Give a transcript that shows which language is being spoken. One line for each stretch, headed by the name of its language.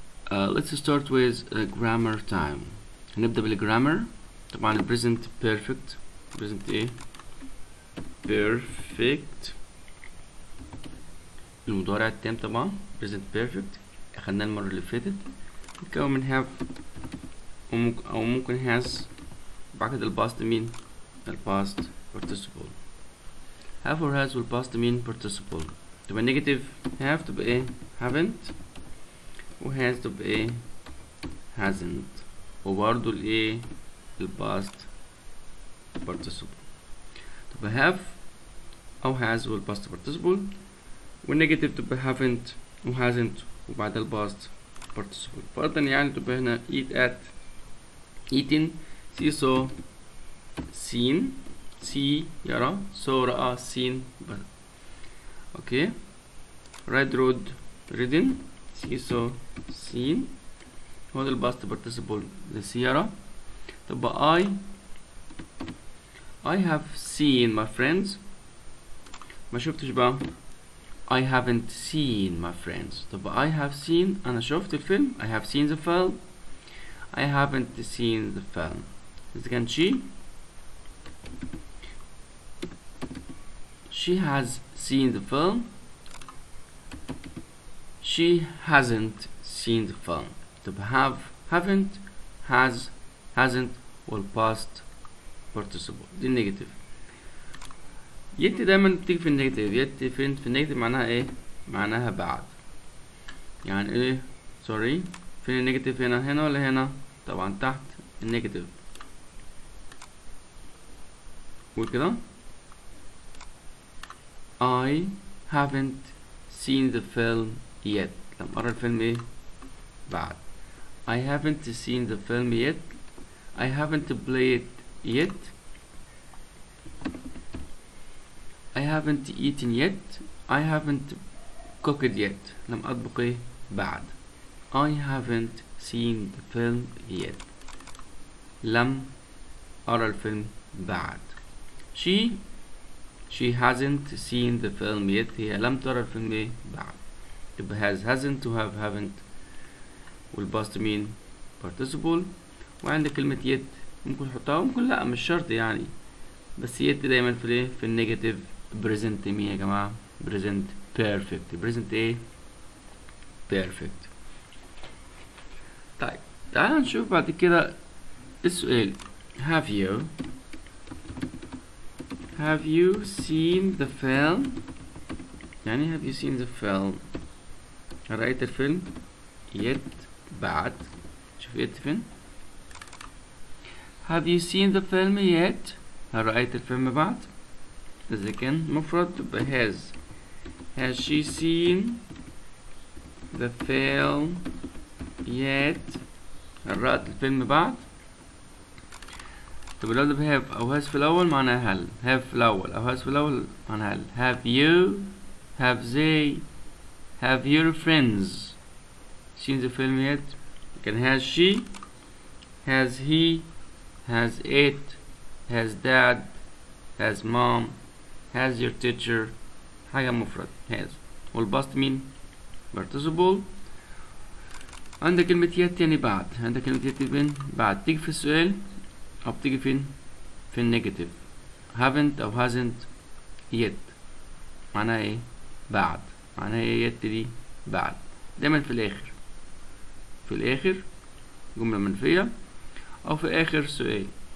English: Let's start with grammar time.
Arabic: هنبدأ بالجرامر.
English: طبعا present perfect. present ايه؟ perfect.
Arabic: المضارع التام طبعا present perfect. أخدناه المرة اللي فاتت. بيتكون من have أو ممكن has. بعد كده الباست مين؟ الباست participle.
English: have or has والpast mean participle. تبقى negative have
Arabic: تبقى ايه؟
English: haven't.
Arabic: و has تبقى ايه؟ hasn't. وبرضو الايه؟ الpast participle.
English: تبقى have أو has والpast participle.
Arabic: والنيجاتيف تبقى haven't و hasn't وبعدها الpast participle. فرضا يعني تبقى هنا
English: eat at eaten see saw seen see يرى so رأى seen okay ride rode ridden see saw seen هو ده الباست participle لسيارة. تبقى I have seen my friends.
Arabic: ما شفتش بقى
English: I haven't seen my friends. تبقى I have seen
Arabic: أنا شفت الفيلم
English: I have seen the film. I haven't seen the film.
Arabic: إذا كان
English: she has seen the film. She hasn't seen the film. تبقى have haven't has hasn't والpast participle.
Arabic: دي النيجاتيف. يت دايما بتيجي في النيجاتيف. يت فين في النيجاتيف معناها ايه؟ معناها بعد. يعني ايه؟ سوري فين النيجاتيف؟ هنا ولا هنا؟ طبعا تحت النيجاتيف.
English: وكده I haven't seen the film yet.
Arabic: لم أرى الفيلم إيه؟ بعد.
English: I haven't seen the film yet. I haven't played yet. I haven't eaten yet. I haven't cooked yet.
Arabic: لم أطبخ إيه؟ بعد.
English: I haven't seen the film yet.
Arabic: لم أرى الفيلم بعد.
English: She hasn't seen the film yet.
Arabic: هي لم ترى الفيلم ايه بعد.
English: تبقى has hasn't و have haven't والpast mean participle.
Arabic: وعندك كلمة yet ممكن تحطها وممكن لا مش شرط يعني. بس yet دايما في الايه في النيجاتيف.
English: present
Arabic: مين يا جماعة؟
English: present perfect. present ايه؟ perfect.
Arabic: طيب تعال نشوف بعد كده السؤال.
English: Have you seen the film? يعني have you seen the film؟
Arabic: رأيت الفيلم؟
English: yet بعد.
Arabic: شوف yet فين؟
English: Have you seen the film yet؟
Arabic: هل رأيت الفيلم بعد؟ إذا كان مفرد تبقى
English: has she seen the film yet؟
Arabic: هل رأت الفيلم بعد؟ طب لو ده have أو has في الأول معناها هل. have في الأول أو has في الأول معناها هل.
English: have you have they have your friends seen the film yet؟ كان has she has he has it has dad has mom has your teacher.
Arabic: حاجة مفرد has.
English: والpast مين؟ participle.
Arabic: عندك كلمة yet يعني بعد. عندك كلمة yet فين؟ بعد. تيجي في السؤال أو بتيجي فين؟ في النيجاتيف. haven't أو hasn't yet معناها ايه؟ بعد. معناها ايه yet دي؟ بعد. دايما في الآخر. في الآخر جملة منفية أو في آخر سؤال.